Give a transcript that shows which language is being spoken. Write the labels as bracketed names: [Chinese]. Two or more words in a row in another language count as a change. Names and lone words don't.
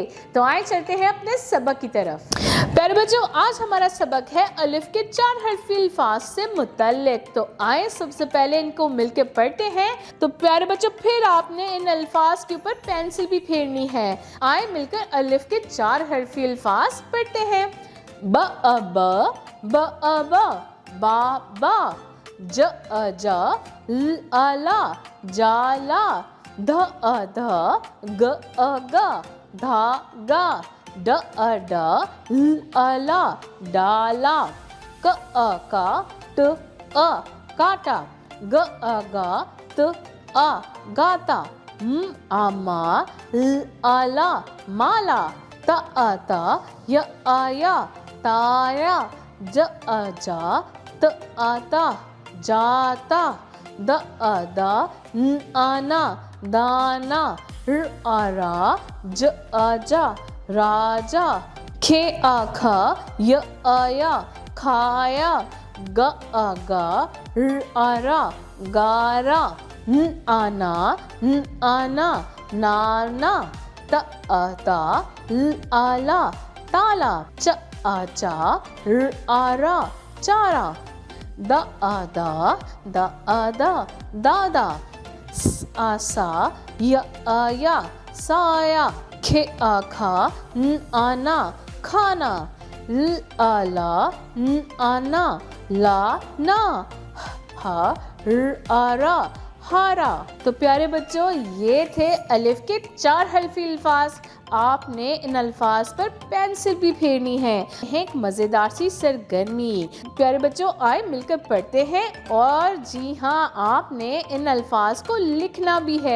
[Urdu] تو آئے چلتے ہیں اپنے سبق کی طرف۔ پیارے بچوں، آج ہمارا سبق ہے الف کے 4 حرفی الفاظ سے متعلق. تو آئے سب سے پہلے ان کو مل کر پڑھتے ہیں۔ تو پیارے بچوں، پھر آپ نے ان الفاظ کے اوپر پینسل بھی پھیرنی ہے. آئے مل کر الف کے 4 حرفی الفاظ پڑھتے ہیں. ب ا ب ا ب، با با، ج ا ج, ل ا لا، جا لا, دھ ا دھ، گ ا گ, دھا گا، ڈ ا ڈ، ل ا لا، ڈا لا، ک ا کا، ٹ ا کاٹا، گ ا گا، ت ا گاتا، م آ ما، ل ا لا، مالا، ت ا تا، ی آ یا، تایا، ج ا جا، ت آ تا, جاتا، د ا دا، ن آ نا، دانا، ر آ را، ج ا جا، راجا, کھ آ کھا، ی آ یا، کھایا، گ آ گا، ر آ را، گارا، ن آنا، ن آنا، نانا، ت آ تا، ل آ لا، تالا، چ آ چا، ر آ را، چارا، د آ دا، د آ دا، دادا، س آ سا، ی آ یا، سایا، کھ آ کھا، ن آنا، کھانا، ل آ لا، ن آنا، لا نا، ہا، ر آ را, ہارا. تو پیارے بچوں، یہ تھے الف کے 4 حرفی الفاظ. آپ نے ان الفاظ پر پینسل بھی پھیرنی ہے. ایک مزیدار سی سرگرمی. پیارے بچوں، آئے مل کر پڑھتے ہیں۔ اور جی ہاں، آپ نے ان الفاظ کو لکھنا بھی ہے.